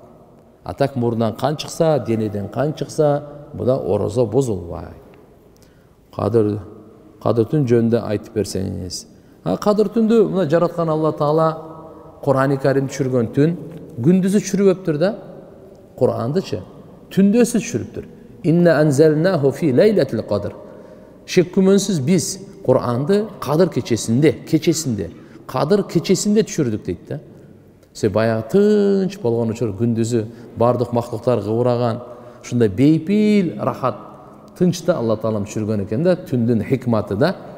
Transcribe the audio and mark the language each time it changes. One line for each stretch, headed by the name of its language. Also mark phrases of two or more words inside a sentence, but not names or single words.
Kyrgyz: А так мурундан кан чыкса, денеден кан чыкса, буда орозо бузулбайт. Кадыр түн жөнүндө айтып берсеңиз. Кадыр түндү мына жараткан Алла Таала Кур'ан-ы Карим түшүргөн түн, күндүзү түшүрүптүр да. Кур'андычы түндөсү түшүрүптүр.
Arabic: إنا أنزلناه في ليلة القدر.
Kyrgyz: Шек күмөнсүз биз Кур'анды Кадыр кечесинде, Кадыр кечесинде түшүрдүк дейт да. Се баягы тынч болгон учур күндүзү бардык мактуктар кыбыраган, ушундай бейпил, рахат, тынчта Алла Таалам түшүргөн экен да, түндүн хикматы да.